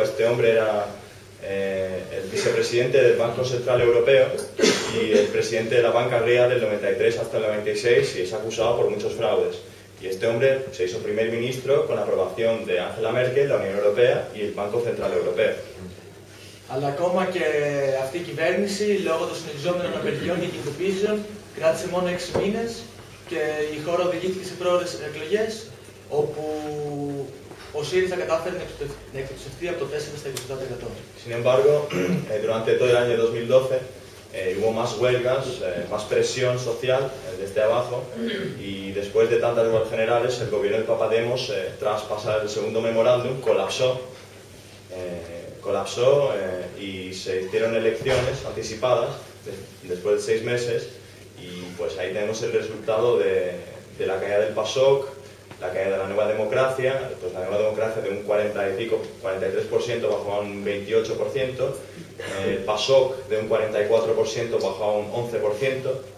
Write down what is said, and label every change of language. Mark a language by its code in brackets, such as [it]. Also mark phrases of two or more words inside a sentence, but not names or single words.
[es] Este hombre era el vicepresidente del Banco Central Europeo y el presidente de la banca griega del 93 hasta el 96 y es acusado por muchos fraudes. Y este hombre se hizo primer ministro con la aprobación de Angela Merkel, la Unión Europea y el Banco Central Europeo. [el] Αλλά ακόμα και αυτή η κυβέρνηση, λόγω των συνεχιζόμενων απεργιών και κινητοποιήσεων, κράτησε μόνο 6 μήνες και η χώρα οδηγήθηκε σε πρόορες εκλογές, όπου ο ΣΥΡΙΖΑ κατάφερε να εκτοξευτεί από το 4% στα 27%. [es] Sin embargo, durante todo el año 2012 hubo más huelgas, más presión social desde abajo y después de tantas huelgas generales el gobierno de Papademos, tras pasar el segundo memorándum, colapsó y se hicieron elecciones anticipadas después de 6 meses y pues ahí tenemos el resultado de la caída del PASOK, la caída de la Nueva Democracia, pues la Nueva Democracia de un 43% bajó a un 28%, el PASOK de un 44% bajó a un 11%,